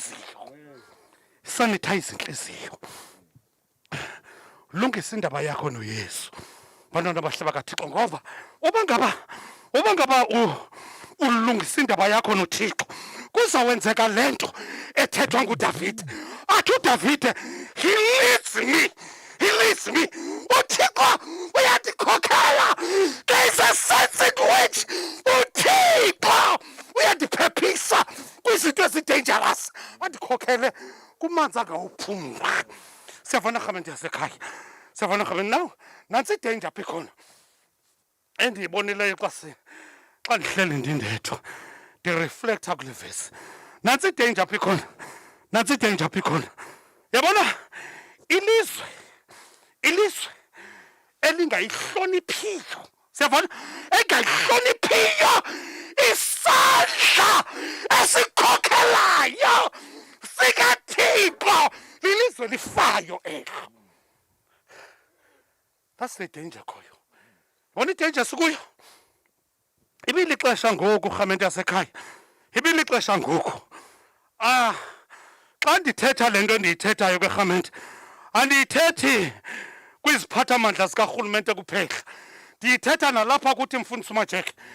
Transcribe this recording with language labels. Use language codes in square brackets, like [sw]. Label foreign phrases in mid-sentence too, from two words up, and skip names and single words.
[xh] intliziyo lungisa indaba yakho noyesu bantwana bahle bakathixo ngoba uba ngaba ulungisa indaba yakho nothixo kuzawenzeka le nto ethethwa ngudavide athi udavide [en] he leads me [xh] uthixo uyandikhokhela. [en] There's a sense in which [xh] uthixo uyandiphephisa kwizinto ezidangerous andikhokhele kumanzi angawuphumla. Siyavana rhamente yasekhaya siyavana rhamente now nantsi idanger apha ikhona endiyibonileyo xa ndihleli ndindedwa ndireflektha kule vesi. Nantsi idanger apha ikhona yabona ilizwe elingayihloniphiyo siyavana engayihloniphiyo isandla esikhokhelayo sikathixo lilizwe lifayo elo. [en] That's the danger khoyo. [xh] Yabona idanger sikuyo ibilixesha ngoku rhamente yasekhaya ibilixesha ngoku xa ndithetha le nto ndiyithethayo kwerhamente andiyithethi kwiziphathamandla zikarhulumente kuphela ndiyithetha nalapha kuthi Mfundisi uMajeke